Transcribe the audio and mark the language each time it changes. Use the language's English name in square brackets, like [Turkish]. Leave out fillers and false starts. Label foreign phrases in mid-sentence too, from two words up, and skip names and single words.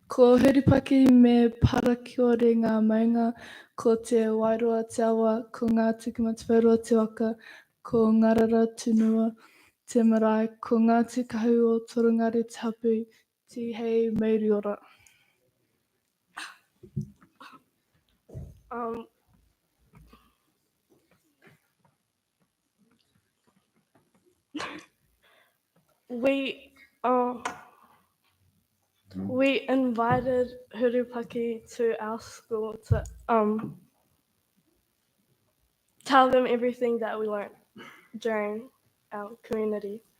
[Māori] Ko huripaki me parakiore ngā maunga, ko te wairua te awa, ko ngā tukumata te waka, ko ngarara tunua, te marae, ko ngā tukahu o Torongari te hapu, ti hei mauriora. [English] Um, we we invited Hurupaki to our school to tell them everything that we learned during our community.